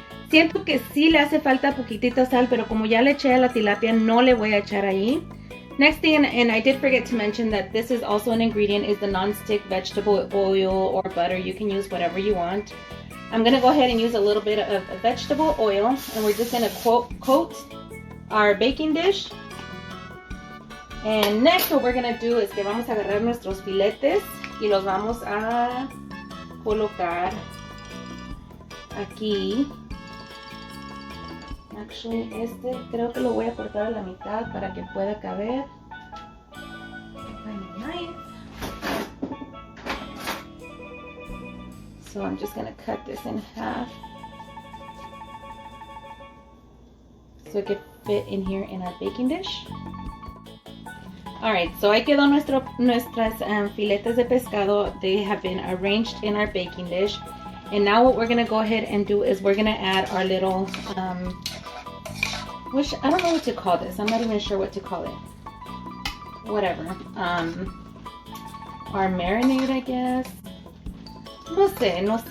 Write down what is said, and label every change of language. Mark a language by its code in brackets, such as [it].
[es] Siento que sí le hace falta poquitita sal, pero como ya le eché a la tilapia, no le voy a echar ahí. [en] Next thing, and I did forget to mention that this is also an ingredient, is the non-stick vegetable oil or butter. You can use whatever you want. I'm going to go ahead and use a little bit of vegetable oil, and we're just going to coat our baking dish. And next what we're going to do is [es] que vamos a agarrar nuestros filetes y los vamos a colocar aquí. [en] Actually, [es] creo que lo voy a cortar a la mitad para que pueda caber. [en] Find a knife. So I'm just going to cut this in half so it can fit in here in our baking dish. Alright, so [es] ahí quedó nuestras filetes de pescado. [en] They have been arranged in our baking dish. And now what we're going to go ahead and do is we're going to add our little, which I don't know what to call this. I'm not even sure what to call it. Whatever. Our marinade, I guess. [es] No sé.